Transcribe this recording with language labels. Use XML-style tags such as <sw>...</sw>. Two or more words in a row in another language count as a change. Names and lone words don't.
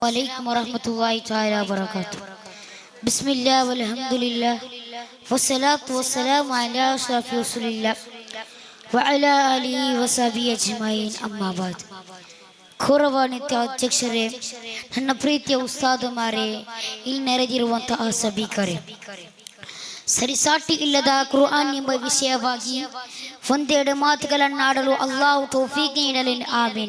<ar>وعليكم ورحمة الله تعالى وبركاته. بسم الله والحمد لله والصلاة والسلام على أشرف رسول الله وعلى آله وصحبه أجمعين أما بعد.</ar> <kn>ಗೌರವಾನ್ವಿತ ಅಧ್ಯಕ್ಷರೇ, ನನ್ನ ಪ್ರೀತಿಯ ಉಸ್ತಾದುಮಾರೇ, ಇಲ್ಲಿ ನೆರೆದಿರುವಂತಹ ಸಭಿಕರೇ, ಸರಿಸಾಟಿ ಇಲ್ಲದ ಕುರ್ಆನ್ ಎಂಬ ವಿಷಯವಾಗಿ ಒಂದೆರಡು ಮಾತುಗಳನ್ನಾಡಲು ಅಲ್ಲಾಹು ತೌಫೀಕ್ ನೀಡಲಿ, ಆಮೀನ್.</kn>